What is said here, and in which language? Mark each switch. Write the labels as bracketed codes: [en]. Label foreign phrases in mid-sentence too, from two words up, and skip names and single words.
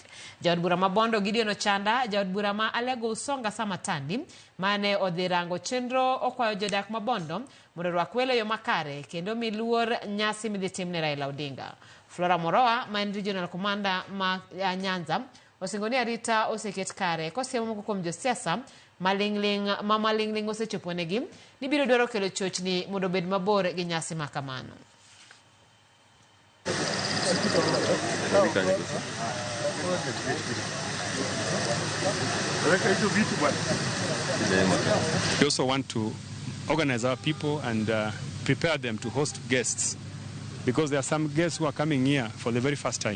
[luo] Jaod bura ma Bondo Gideon Ochanda, jaod bura ma Alego Usonga Samatandi mane odhi rango chenro okwayo jodak ma Bondo mondo rwak welo yo makare kendo miluor nyasi midhi tim ne Raila Odinga. Flora Moroa, [en] main regional commander [luo] ma Nyanza, osingoni arita oseket kare kosiemo moko kuom josiasa malingling osechoponegi ni biro dwaro kelo chochni mondo bed mabor gi nyasi makamano. [en] We also want to organize our people and prepare them to host guests, because there are some guests who are coming here for the very first time.